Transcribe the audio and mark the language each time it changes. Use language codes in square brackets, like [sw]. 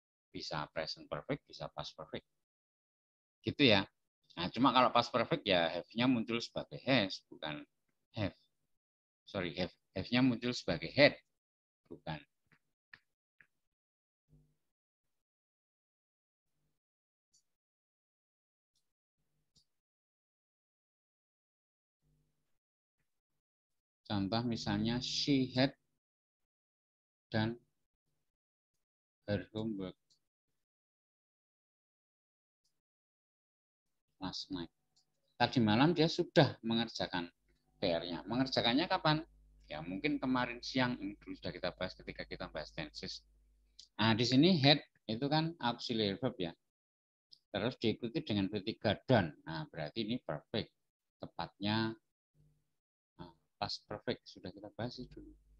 [id] Bisa present perfect, bisa past perfect. Gitu ya. Nah, cuma kalau past perfect ya have-nya muncul sebagai has, bukan have. Sorry, have-nya muncul sebagai had, bukan. Contoh misalnya [en] she had dan her homework last night. [id] Tadi malam dia sudah mengerjakan PR-nya. Mengerjakannya kapan? Ya mungkin kemarin siang, ini dulu sudah kita bahas ketika kita bahas tenses. Nah, di sini had itu kan auxiliary verb ya. Terus diikuti dengan V3 done. Nah, berarti ini perfect. Tepatnya past perfect sudah kita bahas dulu.